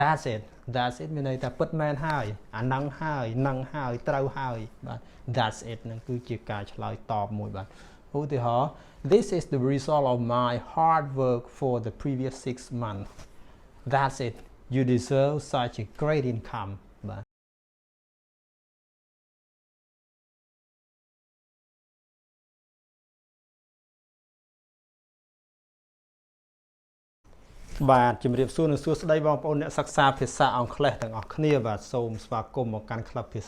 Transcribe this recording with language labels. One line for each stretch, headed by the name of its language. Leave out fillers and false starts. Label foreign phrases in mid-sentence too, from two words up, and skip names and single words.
English: that's it
Khmer: មានន័យថាពិតមែនហើយអានឹងហើយនឹងហើយត្រូវហើយបាទ
English: that's it
Khmer: នឹងគឺជាការឆ្លើយតបមួយបាទឧទាហរណ៍
English: this is the result of my hard work for the previous 6 months that's it you deserve such a great income
Khmer: បាទ បាទជំរាបសួរនិងសួស្តីបងប្អូនអ្នកសិក្សាភាសាអង់គ្លេសទាំងអស់គ្នាបាទសូមស្វាគមន៍មកកាន់ក្លឹបភា